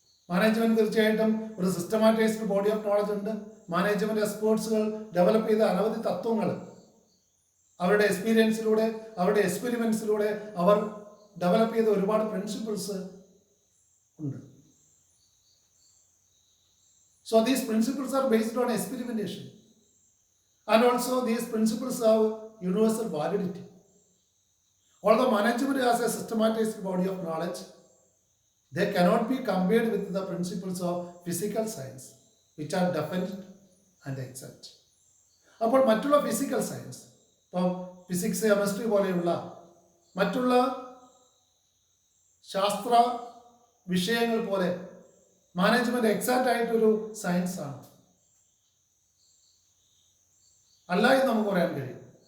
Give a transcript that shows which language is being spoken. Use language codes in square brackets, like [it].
[ml] Management തീർച്ചയായിട്ടും ഒരു സിസ്റ്റമാറ്റൈസ്ഡ് body of knowledge ഉണ്ട്. മാനേജ്മെന്റ് എക്സ്പേർട്സുകൾ ഡെവലപ്പ് ചെയ്ത അനവധി തത്വങ്ങൾ അവരുടെ എക്സ്പീരിയൻസിലൂടെ, അവരുടെ എക്സ്പെരിമെന്റ്സിലൂടെ അവർ ഡെവലപ്പ് ചെയ്ത ഒരുപാട് പ്രിൻസിപ്പിൾസ് ഉണ്ട്. [en] So these principles are based on experimentation, and also these principles have universal validity. Although management has a systematized body of knowledge, they cannot be compared with the principles of physical science, which are definite and exact. [ml] അപ്പോൾ മറ്റുള്ള physical science, ഇപ്പം physics, chemistry പോലെയുള്ള മറ്റുള്ള ശാസ്ത്ര വിഷയങ്ങൾ പോലെ management exact ആയിട്ടൊരു science ആണ് അല്ല എന്ന് നമുക്ക് പറയാൻ കഴിയും.